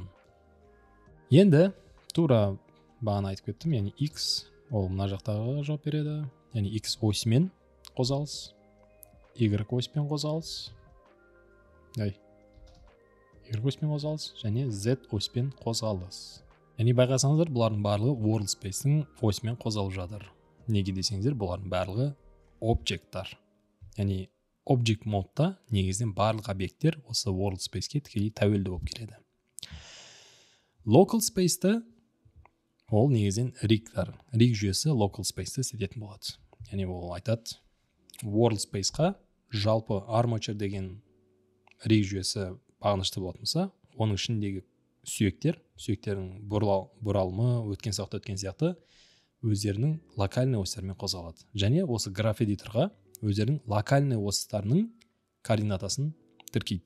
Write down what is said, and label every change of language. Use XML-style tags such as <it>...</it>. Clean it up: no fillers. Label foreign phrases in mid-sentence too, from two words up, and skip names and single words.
<kk>Енді тура бағана айтып кеттім, яғни x ол мына жақтағы жауап береді, яғни x осымен қозғалыс, y осымен қозғалыс, y осымен қозғалыс және z осымен қозғалыс. Яғни байқасаңыздар, бұлардың барлығы</kk> <en>world space-</en> <kk>дің осымен қозғалып жатыр. Неге десеңіздер, бұлардың барлығы объекттар. Яғни object модта негізінен барлық объекттер осы</kk> <en>world space-</en> <kk>ке тікелей тәуелді болып келеді.</kk> <en>Local space-</en> <kk>ті ол негізінен rig жүйесі</kk> <en>local space-</en> <kk>ті істететін болады. Яғни ол айтады,</kk> <en>world space-</en> <kk>қа жалпы armature деген rig жүйесі бағынышты болатын болса, оның ішіндегі сүйектердің бұралымы, өткен сияқты өздерінің локальный осьтарымен қозғалады. Және осы граф эдиторға өздерінің локальный осьтарының координатасын тіркейді.</kk>